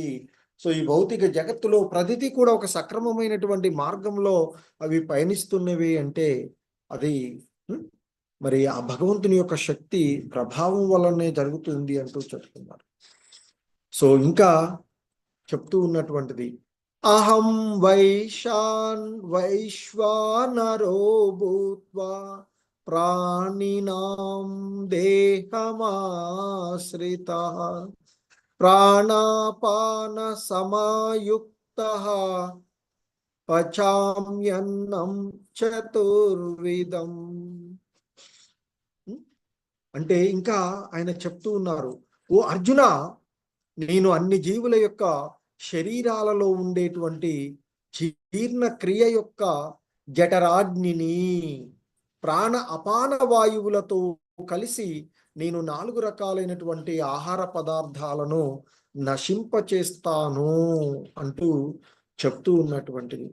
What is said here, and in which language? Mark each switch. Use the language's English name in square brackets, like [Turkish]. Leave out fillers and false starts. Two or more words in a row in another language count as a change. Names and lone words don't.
[Telugu] సో ఈ భౌతిక జగత్తులో ప్రతిదీ కూడా ఒక సక్రమమైనటువంటి మార్గంలో అవి పయనిస్తున్నవి అంటే అది మరి ఆ భగవంతుని యొక్క శక్తి ప్రభావం వల్లనే జరుగుతుంది అంటూ చెప్తున్నారు. సో ఇంకా చెప్తూ ఉన్నటువంటిది, [Sanskrit] అహం వైశ్వానరో భూత్వా ప్రాణినాం దేహమాశ్రితః ప్రాణాపాన సమాయుక్తః పచామ్యన్నం చతుర్విధం. [Telugu] అంటే ఇంకా ఆయన చెప్తూ ఉన్నారు, ఓ అర్జున, నేను అన్ని జీవుల యొక్క శరీరాలలో ఉండేటువంటి జీర్ణ క్రియ యొక్క జఠరాగ్నిని ప్రాణ అపాన వాయువులతో కలిసి నేను 4 రకాలైనటువంటి ఆహార పదార్థాలను నశింపచేస్తాను అంటూ చెప్తూ ఉన్నటువంటిది.